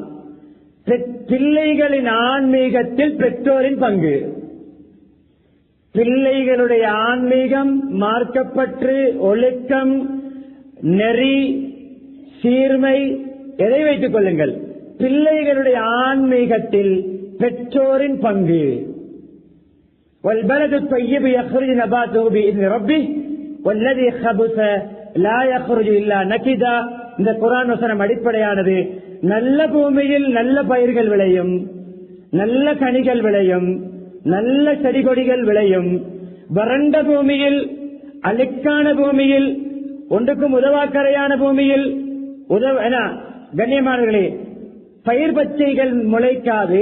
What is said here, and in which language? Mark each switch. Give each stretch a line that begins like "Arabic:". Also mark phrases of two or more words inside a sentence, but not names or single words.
Tamil: பிள்ளைகளின் ஆன்மீகத்தில் பெற்றோரின் பங்கு. பிள்ளைகளுடைய ஆன்மீகம், மார்க்கப்பற்று, ஒழுக்கம், நெறி, சீர்மை, எதை வைத்துக் கொள்ளுங்கள், பிள்ளைகளுடைய ஆன்மீகத்தில் பெற்றோரின் பங்கு.
Arabic: والبلد الطيب يخرج نباته بإذن ربه والذي خبث لا يخرج إلا نكدا.
Tamil: இந்த குர்ஆன் வசனம் அடிப்படையானது. நல்ல பூமியில் நல்ல பயிர்கள் விளையும், நல்ல கனிகள் விளையும், நல்ல செடி கொடிகள் விளையும். வறண்ட பூமியில், அழுக்கான பூமியில், ஒன்றுக்கும் உதவாக்கரையான பூமியில் கண்ணியமானவர்களே, பயிர் பச்சைகள் முளைக்காது.